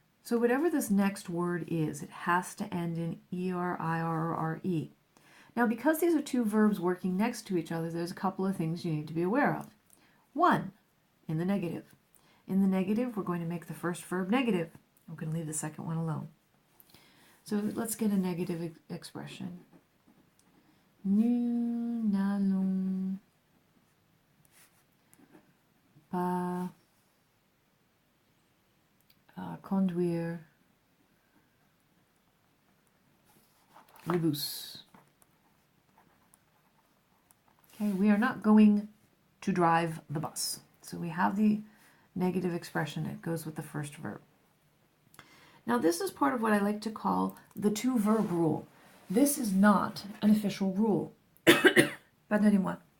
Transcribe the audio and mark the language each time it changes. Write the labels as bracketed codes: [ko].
[en] So whatever this next word is, it has to end in er, ir, or re. Now, because these are two verbs working next to each other, there's a couple of things you need to be aware of. One, in the negative. In the negative, we're going to make the first verb negative. We're going to leave the second one alone. So let's get a negative expression. [fr] Nous n'allons pas conduire le bus. [en] Okay, we are not going to drive the bus. So we have the negative expression. It goes with the first verb. Now this is part of what I like to call the two-verb rule. This is not an official rule. [fr] Pardonnez-moi.